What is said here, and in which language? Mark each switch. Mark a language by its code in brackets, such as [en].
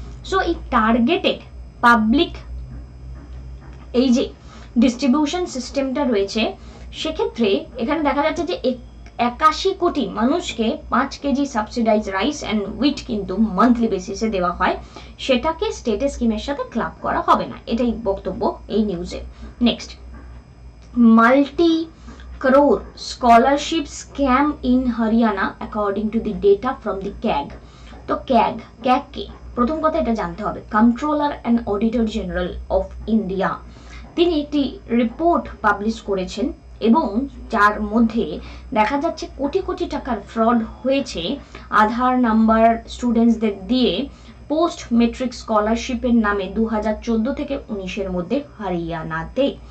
[bn] So এই targeted public এই যে ডিস্ট্রিবিউশন সিস্টেমটা রয়েছে, সেক্ষেত্রে এখানে দেখা যাচ্ছে যে 81 কোটি মানুষকে 5 KG subsidise rice and wheat কিন্তু মান্থলি বেসিসে দেওয়া হয়, সেটাকে স্টেটের স্কিমের সাথে ক্লাব করা হবে না, এটাই বক্তব্য এই নিউজে। [en] Next, multi crore scholarship scam in Haryana according to the data from the CAG। [bn] তো CAG কে প্রথম কথা এটা জানতে হবে, controller and auditor general of India তিনি একটি রিপোর্ট পাবলিশ করেছেন এবং যার মধ্যে দেখা যাচ্ছে কোটি কোটি টাকার ফ্রড হয়েছে আধার নাম্বার স্টুডেন্টসদের দিয়ে পোস্ট মেট্রিক স্কলারশিপের নামে 2014 থেকে 19-এর মধ্যে হরিয়ানাতে।